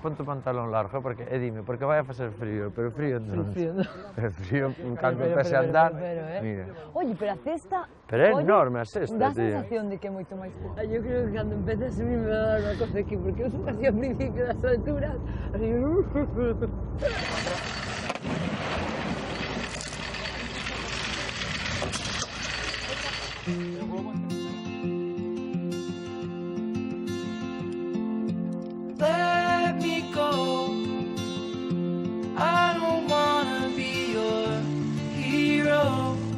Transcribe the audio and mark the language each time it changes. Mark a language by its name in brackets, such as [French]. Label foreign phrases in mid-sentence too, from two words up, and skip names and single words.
[Galician] Ponte o pantalón largo, porque, dime, porque vai a facer frío, pero frío non. Pero frío, cando empece a andar, mira. Oye, pero a cesta... Pero é enorme a cesta, dá tío. a sensación de que é moito máis... Eu creo que cando empece a subir [Spanish] me va a dar [Galician] unha cosa aquí, porque eu son así ao principio das alturas, así... [English] Let me go. I don't wanna be your hero.